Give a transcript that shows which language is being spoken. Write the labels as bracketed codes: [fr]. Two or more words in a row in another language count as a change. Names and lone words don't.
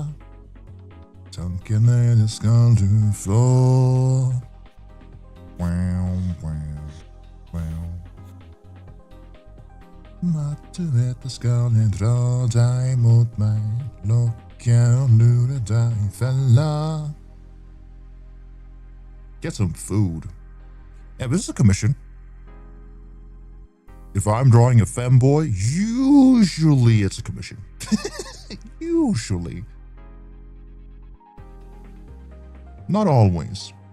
[no] Tankene det skal du få. At du vet det skal jeg dra deg mot meg, lokke og lure deg i fella. [en] Get some food. Yeah, this is a commission. If I'm drawing a femboy, usually it's a commission. Usually. Not always.